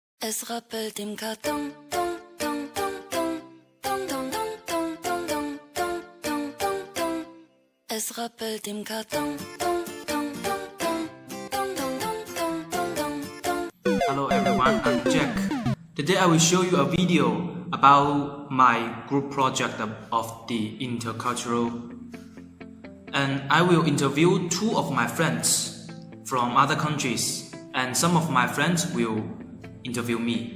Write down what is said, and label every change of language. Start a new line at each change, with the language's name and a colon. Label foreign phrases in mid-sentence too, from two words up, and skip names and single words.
German: Es rappelt im Karton, dong, dong, dong, dong, dong, dong, dong, dong, dong, dong, dong, dong, dong. Es rappelt im Karton, dong, dong, dong, dong, dong, dong, dong, dong, dong, dong.
English: Hello everyone, I'm Jack. Today I will show you a video about my group project of the intercultural, and I will interview two of my friends from other countries, and some of my friends will interview me.